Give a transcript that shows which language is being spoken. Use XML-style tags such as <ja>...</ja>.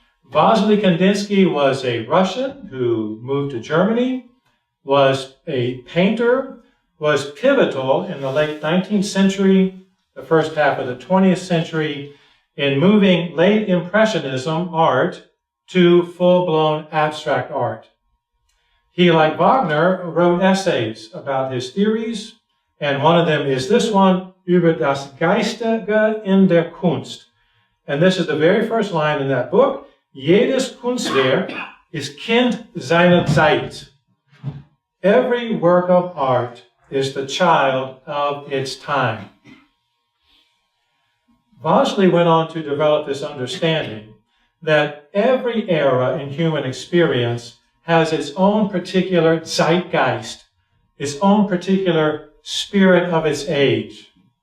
<en>Vasily Kandinsky was a Russian who moved to Germany, was a painter, was pivotal in the late 19th century, the first half of the 20th century, in moving late Impressionism art to full-blown abstract art. He, like Wagner, wrote essays about his theories, and one of them is this one, Über das Geistige in der Kunst. And this is the very first line in that book.</en> <de>Jedes Kunstwerk ist Kind seiner Zeit.</de> <en>Every work of art is the child of its time. Vasily went on to develop this understanding that every era in human experience has its own particular zeitgeist, its own particular spirit of its age.</en>